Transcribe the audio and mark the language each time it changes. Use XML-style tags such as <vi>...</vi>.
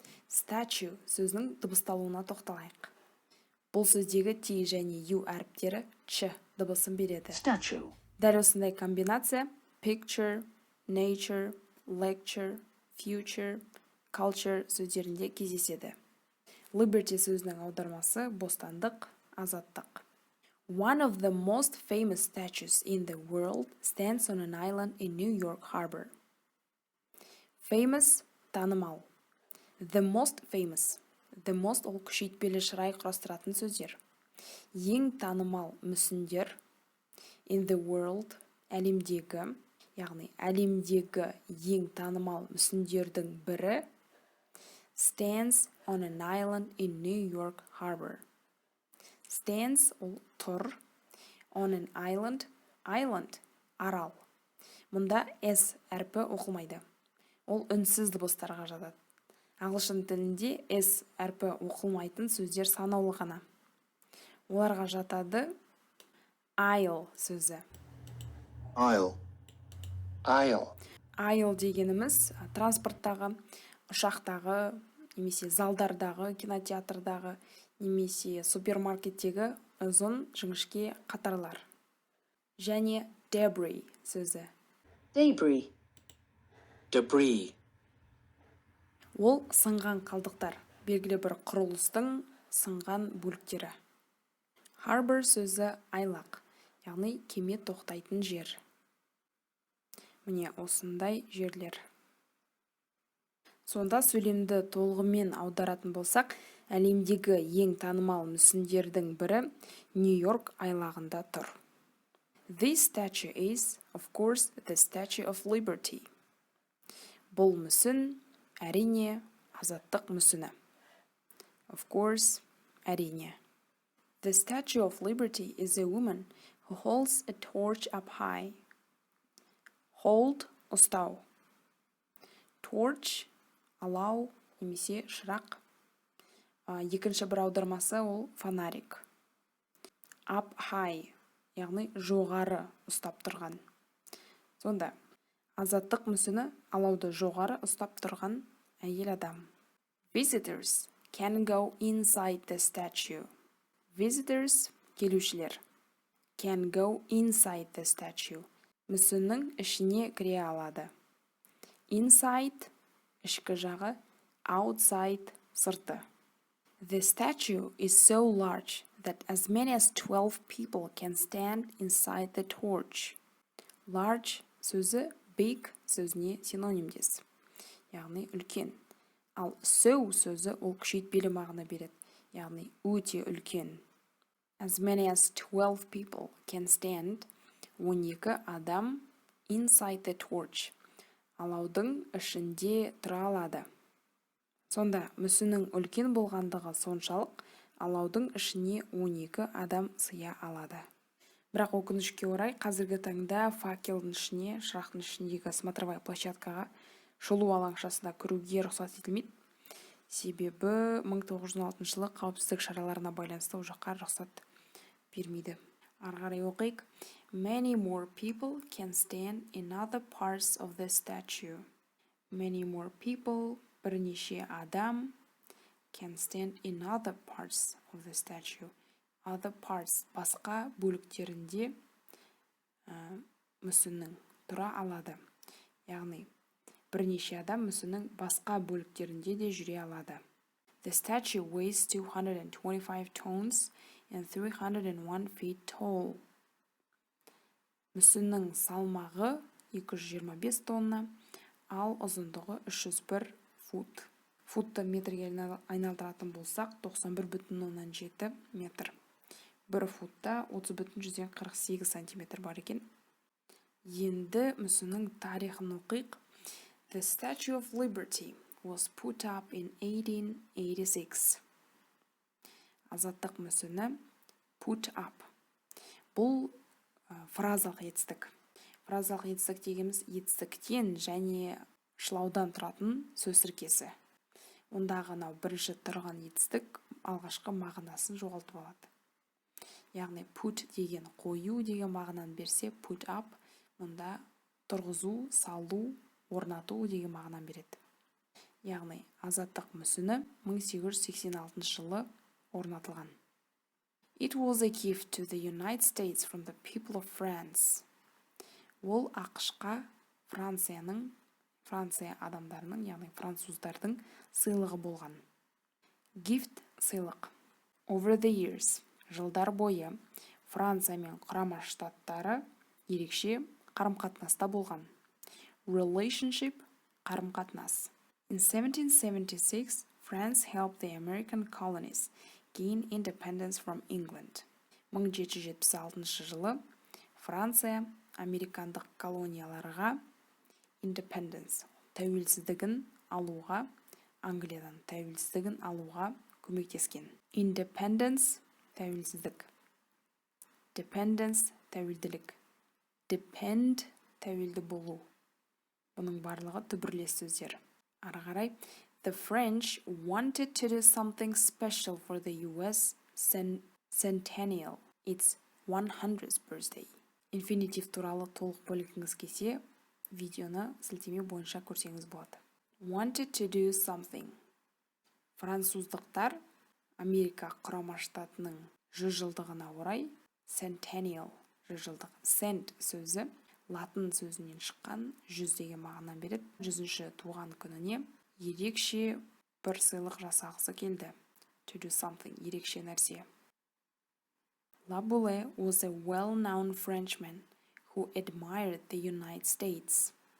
<kk>Statue сөзінің дыбысталуына тоқталайық. Бұл сөздегі T және U әріптері Ч дыбысын береді.</kk> <en>Statue.</en> <kk>Дәл осындай комбинация picture, nature, lecture, future, culture сөздерінде кездеседі. Liberty сөзінің аудармасы бостандық, азаттық.</kk> <en>One of the most famous statues in the world stands on an island in New York Harbor.</en> <kk>Famous – танымал.</kk> <en>The most famous. The most</en> <kk>ол күшейтпелі шырай құрастыратын сөздер. Ең танымал мүсіндер.</kk> <en>In the world –</en> <kk>әлемдегі, яғни әлемдегі ең танымал мүсіндердің бірі</kk> <en>stands on an island in New York Harbor. Stands</en> <kk>ол тұр,</kk> <en>on an island, island</en> <kk>арал. Мұнда S әрпі оқылмайды. Ол үнсіз дыбыстарға жатады. Ағылшын тілінде S әрпі оқылмайтын сөздер санаулы ғана. Оларға жатады aisle сөзі.</kk> <en>Aisle. Aisle.</en> <kk>Aisle дегеніміз транспорттағы, ұшақтағы, немесе залдардағы, кинотеатрдағы, немесе супермаркеттегі ұзын жіңішке қатарлар. Және debris сөзі.</kk> <en>Debris. Debris.</en> <kk>Ол сынған қалдықтар, белгілі бір құрылыстың сынған бөліктері. Harbor сөзі айлақ, яғни кеме тоқтайтын жер. Міне осындай жерлер. Сонда сөйлемді толығымен аударатын болсақ, әлемдегі ең танымал мүсіндердің бірі Нью-Йорк айлағында тұр.</kk> <en>This statue is, of course, the Statue of Liberty.</en> <kk>Бұл мүсін, әрине, азаттық мүсіні.</kk> <en>Of course,</en> <kk>әрине.</kk> <en>The Statue of Liberty is a woman who holds a torch up high.</en> <kk>Hold – ұстау. Torch – алау немесе шырақ. Екінші бір аудармасы ол фонарик.</kk> <en>Up high,</en> <kk>яғни жоғары ұстап тұрған. Сонда, азаттық мүсіні алауды жоғары ұстап тұрған әйел адам.</kk> <en>Visitors can go inside the statue.</en> <kk>Visitors – келушілер.</kk> <en>Can go inside the statue.</en> <kk>Мүсіннің ішіне кіре алады. Inside – ішкі жағы, outside сырты.</kk> <en>The statue is so large that as many as 12 people can stand inside the torch.</en> <kk>Large сөзі big сөзіне синонимдес, яғни үлкен. Ал so сөзі ол күшейтпелі мағына береді, яғни өте үлкен.</kk> <en>As many as 12 people can stand,</en> <kk>12 адам</kk> <en>inside the torch.</en> <kk>Алаудың ішінде тұра алады. Сонда, мүсіннің үлкен болғандығы соншалық, алаудың ішіне 12 адам сыя алады. Бірақ өкінішке орай, қазіргі таңда факелдің ішіне, шырақтың ішіндегі</kk> <ru>смотровая площадкаға,</ru> <kk>шолу алаңшасына кіруге рұқсат етілмейді. Себебі 1906 жылы қауіпсіздік шараларына байланысты ол жаққа рұқсат бермейді. Ары қарай оқайық.</kk> <en>Many more people can stand in other parts of the statue. Many more people,</en> <kk>бірнеше адам,</kk> <en>can stand in other parts of the statue. Other parts,</en> <kk>басқа бөліктерінде мүсіннің тұра алады. Яғни, бірнеше адам мүсіннің басқа бөліктерінде де жүре алады.</kk> <en>The statue weighs 225 tons and 301 feet tall.</en> <kk>Мүсіннің салмағы 225 тонна, ал ұзындығы 301 фут. Футты метрге айналдыратын болсақ, 91,7 метр. 1 футта 30,48 сантиметр бар екен. Енді мүсіннің тарихын оқиық.</kk> <en>The Statue of Liberty was put up in 1886.</en> <kk>Азаттық мүсіні put up. Бұл фразалық етістік. Фразалық етістік дегеніміз етістіктен және шылаудан тұратын сөз тіркесі. Ондағы бірінші тұрған етістік алғашқы мағынасын жоғалтып алады. Яғни put деген қою деген мағынаны берсе, put up мұнда тұрғызу, салу, орнату деген мағынаны береді. Яғни азаттық мүсіні 1886 жылы орнатылған.</kk> <en>It was a gift to the United States from the people of France.</en> <kk>Ол ақшқа Франция адамдарының, яғни француздардың сыйлығы болған. Gift сыйлық.</kk> <en>Over the years,</en> <kk>жылдар бойы Франция мен Құрама Штаттары ерекше қарым-қатынаста болған. Relationship қарым-қатынас.</kk> <en>In 1776, France helped the American colonies gain independence from England.</en> <kk>1776 жылы Франция американдық колонияларға independence, тәуелсіздігін алуға, Англиядан тәуелсіздігін алуға көмектескен. Independence тәуелсіздік. Dependence тәуелділік. Depend тәуелді болу. Бұның барлығы түбірлес сөздер. Ары қарай,</kk> <en>the French wanted to do something special for the US centennial, its 100th birthday.</en> <kk>Инфинитив туралы толық бөлгіңіз келсе, видеоны сілтеме бойынша көрсеңіз болады.</kk> <en>Wanted to do something.</en> <kk>Француздықтар Америка Құрама Штатының 100 жылдығына орай centennial 100 жылдық. Cent сөзі латын сөзінен шыққан 100 деген мағына береді. 100-ші туған күніне ерекше бір сыйлық жасағысы келді.</kk> <en>To do something,</en> <kk>ерекше нәрсе.</kk> <en>Laboulaye was a well-known Frenchman who admired the United States.</en>